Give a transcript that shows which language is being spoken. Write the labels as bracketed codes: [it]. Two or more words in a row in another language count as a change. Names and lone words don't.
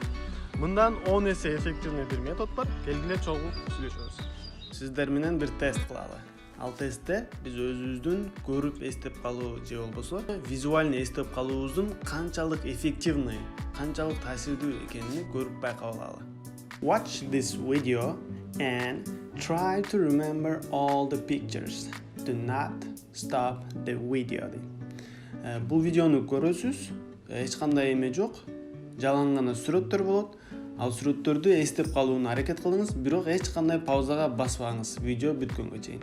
[ky] Мындан 10 эсе эффективный бир метод бар. Келгиле чогуу сүйлөшөбүз. Сиздер менен бир тест кылалы. Ал тестте биз өзүбүздүн көрүп эстеп калуу же болбосо визуальный эстеп калуубуздун канчалык эффективный, канчалык таасирдүү экенин көрүп байкап алалы. [en] Watch this video and try to remember all the pictures. Do not stop the video. [ky] Бул видеону көрөсүз, эч кандай эме жок. Жалаң гана сүрөттөр болот. Ал сүрөттөрдү эстеп калууна аракет кылыңыз, бирок эч кандай паузага баспаңыз видео бүткөнгө чейин.